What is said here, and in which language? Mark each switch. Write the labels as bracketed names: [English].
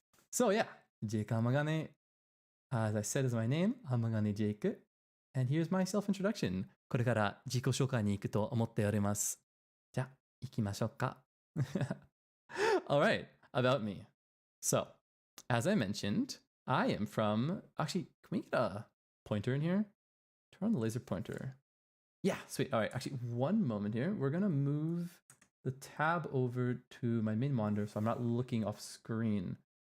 [English] So yeah, Jeiku Amagane, as I said, is my name, Amagane Jeiku. And here's my self-introduction. [Japanese] これから自己紹介に行くと思っております。じゃあ、行きましょうか。 [English] All right, about me. So, as I mentioned, I am from... Actually, can we get a pointer in here? Turn on the laser pointer. Yeah, sweet. All right, actually, one moment here. We're going to move the tab over to my main monitor so I'm not looking off screen.